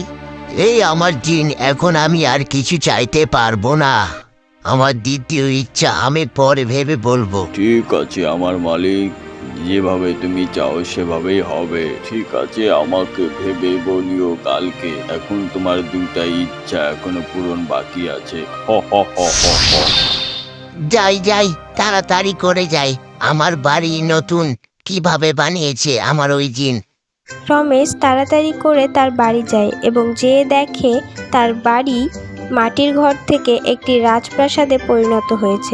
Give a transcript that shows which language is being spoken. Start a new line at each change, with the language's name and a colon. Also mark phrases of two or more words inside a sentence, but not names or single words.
Bangla: এই আমার জিন, এখন আমি আর কিছু চাইতে পারবো না। আমার দ্বিতীয় ইচ্ছা আমি পরে ভেবে বলবো। ঠিক আছে আমার মালিক, যেভাবে তুমি চাও সেভাবেই হবে। ঠিক আছে, আমাকে ভেবে বলিও কালকে। এখন তোমার 2টা ইচ্ছা এখনো পূরণ বাকি আছে। হ হ হ হ হ। যাই যাই, তাড়াতাড়ি করে যাই। আমার বাড়ি নতুন কিভাবে বানিয়েছে আমার ওই জিন। রমেশ তাড়াতাড়ি করে তার বাড়ি যায় এবং যেয়ে দেখে তার বাড়ি মাটির ঘর থেকে একটি রাজপ্রাসাদে পরিণত হয়েছে।